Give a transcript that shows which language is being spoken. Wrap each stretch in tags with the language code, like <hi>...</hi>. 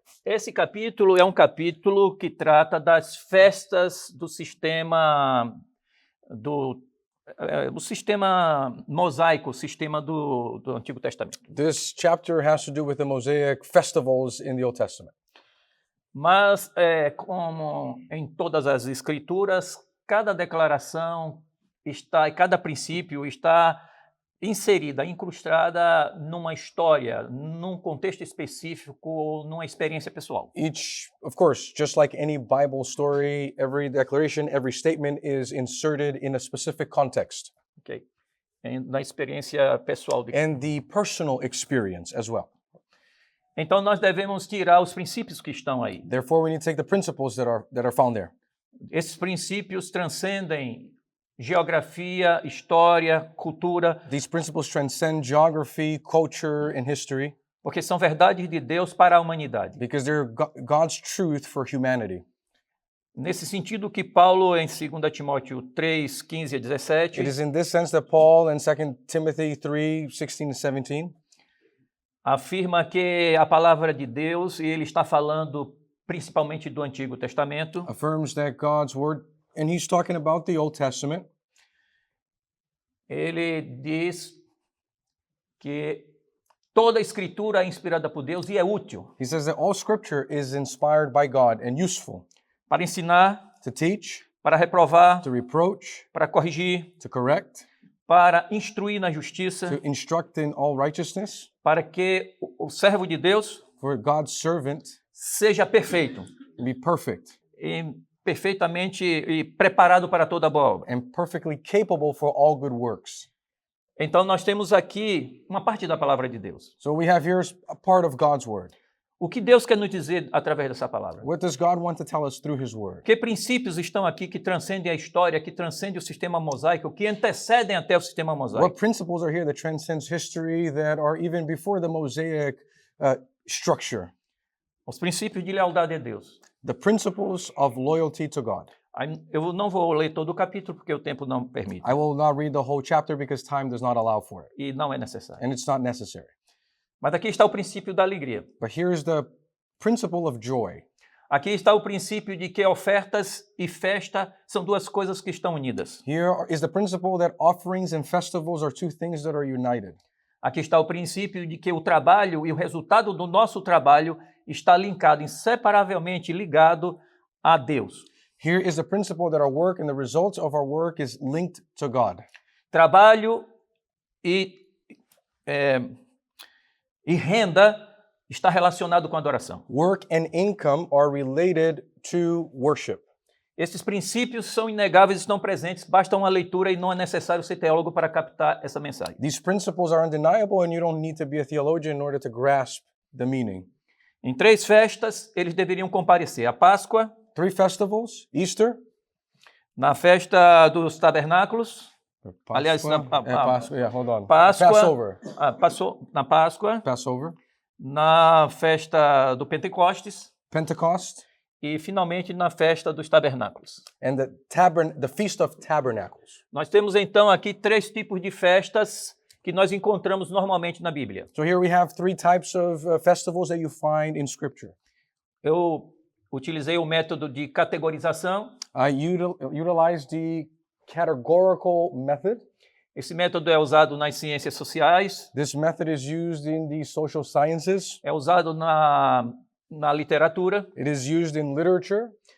<pt>esse capítulo é um capítulo que trata das festas do sistema o sistema mosaico, o sistema do Antigo Testamento.</pt> <en>this chapter has to do with the Mosaic festivals in the Old Testament.</en> <pt>Mas, como em todas as escrituras, cada declaração está, e cada princípio está inserida, incrustada numa história, num contexto específico, numa experiência pessoal.</pt> <en>Each, of course, just like any Bible story, every declaration, every statement is inserted in a specific context. Okay?</en> <pt>Na experiência pessoal de</pt> <en>And the personal experience as well.</en> <pt>Então nós devemos tirar os princípios que estão aí.</pt> <en>Therefore, we need to take the principles that are found there.</en> <pt>Esses princípios transcendem geografia, história, cultura,</pt> <en>These principles transcend geography, culture, and history</en> <pt>porque são verdades de Deus para a humanidade.</pt> <en>because they're God's truth for humanity.</en> <pt>Nesse sentido que Paulo, em 2 Timóteo 3, 15 a 17,</pt> <en>It is in this sense that Paul in 2 Timothy 3, 16 and 17</en> <pt>afirma que a palavra de Deus, e ele está falando principalmente do Antigo Testamento,</pt> <en>affirms that God's word, and he's talking about the Old Testament.</en> <pt>ele diz que toda a escritura é inspirada por Deus e é útil</pt> <en>He says that all scripture is inspired by God and useful</en> <pt>para ensinar,</pt> <en>to teach,</en> <pt>para reprovar,</pt> <en>to reproach,</en> <pt>para corrigir,</pt> <en>to correct,</en> <pt>para instruir na justiça,</pt> <en>to instruct in all righteousness,</en> <pt>para que o servo de Deus</pt> <en>for God's servant</en> <pt>seja perfeito</pt> <en>to be perfect</en> <pt>e perfeitamente e preparado para toda boa obra.</pt> <en>and perfectly capable for all good works.</en> <pt>Então nós temos aqui uma parte da palavra de Deus.</pt> <en>So we have here a part of God's word.</en> <pt>O que Deus quer nos dizer através dessa palavra?</pt> <en>What does God want to tell us through his word?</en> <pt>Que princípios estão aqui que transcendem a história, que transcendem o sistema mosaico, que antecedem até o sistema</pt> <en>What</en> <pt>mosaico?</pt> <en>principles are here that transcends history, that are even before the Mosaic structure?</en> <pt>Os princípios de lealdade a Deus.</pt> <en>The principles of loyalty to God.</en> <pt>Eu não vou ler todo o capítulo porque o tempo não permite</pt> <en>I will not read the whole chapter because time does not allow for it,</en> <pt>e não é necessário.</pt> <en>and it's not necessary.</en> <pt>Mas aqui está o princípio da alegria.</pt> <en>But here's the principle of joy.</en> <pt>Aqui está o princípio de que ofertas e festa são duas coisas que estão unidas.</pt> <en>Here is the principle that offerings and festivals are two things that are united.</en> <pt>Aqui está o princípio de que o trabalho e o resultado do nosso trabalho está linkado, inseparavelmente ligado a Deus.</pt> <en>Here is the principle that our work and the results of our work is linked to God.</en> <pt>Trabalho e renda está relacionado com adoração.</pt> <en>Work and income are related to worship.</en> <pt>Esses princípios são inegáveis e estão presentes, basta uma leitura e não é necessário ser teólogo para captar essa mensagem.</pt> <en>These principles are undeniable and you don't need to be a theologian in order to grasp the meaning.</en> <pt>Em 3 festas, eles deveriam comparecer: a Páscoa,</pt> <en>3 festivals, Easter,</en> <pt>na festa dos tabernáculos,</pt> <en>Passover,</en> <pt>aliás,</pt> <en>hold on.</en> <pt>Páscoa,</pt> <en>Passover,</en> <pt>na Páscoa,</pt> <en>Passover,</en> <pt>na festa do Pentecostes</pt> <en>Pentecost,</en> <pt>e finalmente na festa dos tabernáculos.</pt> <en>and the Feast of Tabernacles.</en> <pt>Nós temos então aqui 3 tipos de festas que nós encontramos normalmente na Bíblia.</pt> <en>So here we have 3 types of festivals that you find in Scripture.</en> <pt>Eu utilizei o método de categorização</pt> <en>I utilized the categorical method.</en> <pt>Esse método é usado nas ciências sociais,</pt> <en>This method is used in the social sciences.</en> <pt>é usado na literatura It is used in literature</pt>